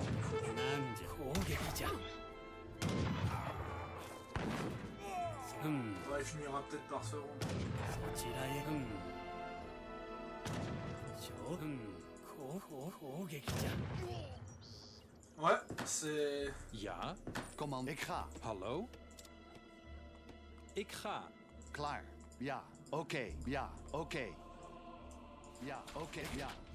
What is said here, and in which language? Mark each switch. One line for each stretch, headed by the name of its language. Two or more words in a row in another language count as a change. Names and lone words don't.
French: Ouais, il finira peut-être par se rendre. Ouais, c'est...
Dutch: Ja, Command. Ik ga. hallo? Ik ga. Klaar. Ja. Oké. Ja. Oké. Ja. Oké. Ja.